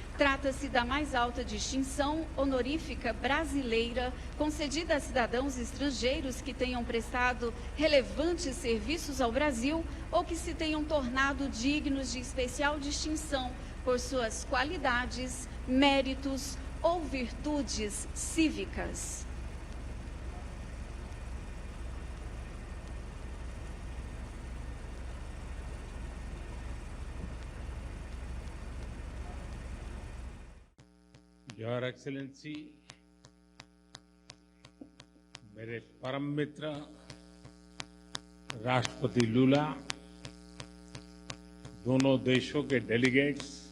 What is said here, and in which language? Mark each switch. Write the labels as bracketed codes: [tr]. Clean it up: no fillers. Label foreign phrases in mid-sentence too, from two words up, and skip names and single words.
[pt] Trata-se da mais alta distinção honorífica brasileira concedida a cidadãos estrangeiros que tenham prestado relevantes serviços ao Brasil ou que se tenham tornado dignos de especial distinção por suas qualidades, méritos ou virtudes cívicas. [en] Your Excellency, [hi] मेरे परम मित्र राष्ट्रपति लूला, दोनों देशों के डेलीगेट्स,